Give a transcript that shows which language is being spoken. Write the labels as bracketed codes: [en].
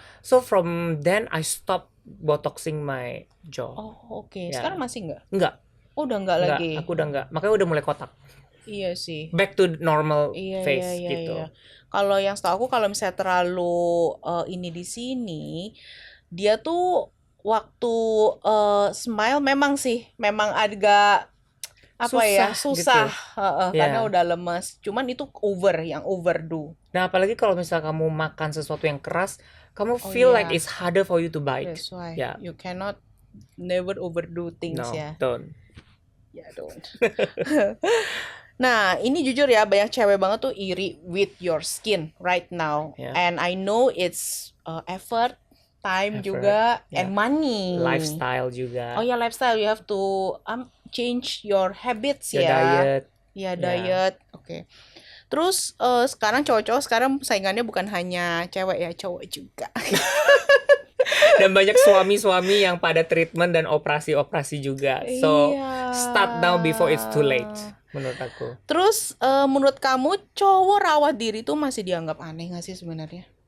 [en] So from then I stop botoxing my jaw. [id] Oh, oke. Ya. Sekarang masih nggak? Enggak. Oh, udah nggak lagi. Aku udah enggak. Makanya udah mulai kotak. Iya sih. [en] Back to normal [id] Iya, [en] face [id] iya, gitu. iya. Kalau yang setahu aku, kalau misalnya terlalu ini di sini, dia tuh waktu smile memang agak susah. Karena udah lemes. Cuman itu yang overdo. Nah, apalagi kalau misalnya kamu makan sesuatu yang keras, kamu [en] feel like it's harder for you to bite. That's why Yeah. you cannot never overdo things ya. Don't. [id] Ya, [en] don't. [id] Nah, ini jujur ya, banyak cewek banget tuh iri [en] with your skin right now. Yeah. And I know it's effort, time juga, and money. [id] Lifestyle juga. Oh ya, lifestyle. [en] You have to change your habits Your [id] ya. [en] diet. [id] Ya, diet. Oke. Terus sekarang cowok-cowok sekarang saingannya bukan hanya cewek ya, cowok juga. Dan banyak suami-suami yang pada treatment dan operasi-operasi juga. [en] So, [id] Iya. [en] start now before it's too late, [id] menurut aku. Terus menurut kamu cowok rawat diri tuh masih dianggap aneh gak sih sebenarnya?